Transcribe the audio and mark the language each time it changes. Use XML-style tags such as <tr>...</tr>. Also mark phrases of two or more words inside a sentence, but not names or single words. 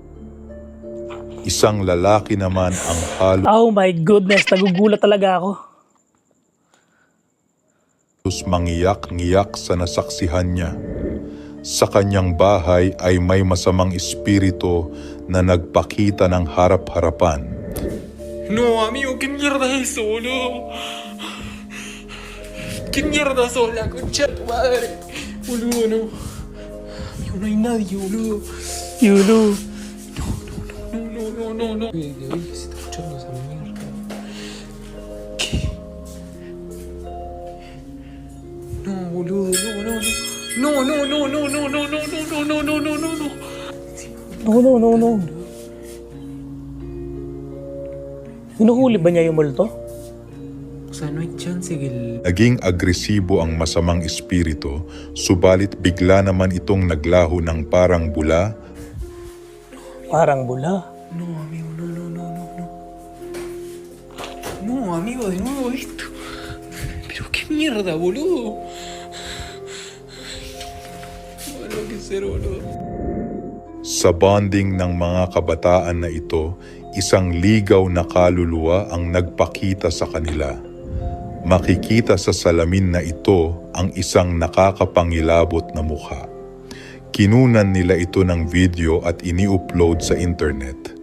<tl>Isang lalaki naman ang halos</tl> <en>Oh my goodness,</en> <tl>nagugulat talaga ako. mangiyak-ngiyak sa nasaksihan niya. Sa kanyang bahay ay may masamang espiritu na nagpakita ng harap-harapan.</tl> <es>No, amigo, ¿qué mierda es eso, boludo? ¿Qué mierda sos, la concha de tu madre? Boludo, no. Amigo, no hay nadie, boludo. Yulu. No. De hoy que se está escuchando esa mierda. ¿Qué? No, boludo, no. No.</es> <tl>Hinuhuli ba niya yung multo?</tl> <es>O sea, no hay chance que el...</es> <tl>Naging agresibo ang masamang espiritu, subalit bigla naman itong naglaho ng parang bula. Parang bula.</tl> <es>No, amigo, no. No, amigo, de nuevo esto. Pero qué mierda, boludo. No, no que ser, boludo.</es> <tl>Sa bonding ng mga kabataan na ito, isang ligaw na kaluluwa ang nagpakita sa kanila. Makikita sa salamin na ito ang isang nakakapangilabot na mukha. Kinunan nila ito ng video at ini-upload sa internet.</tl>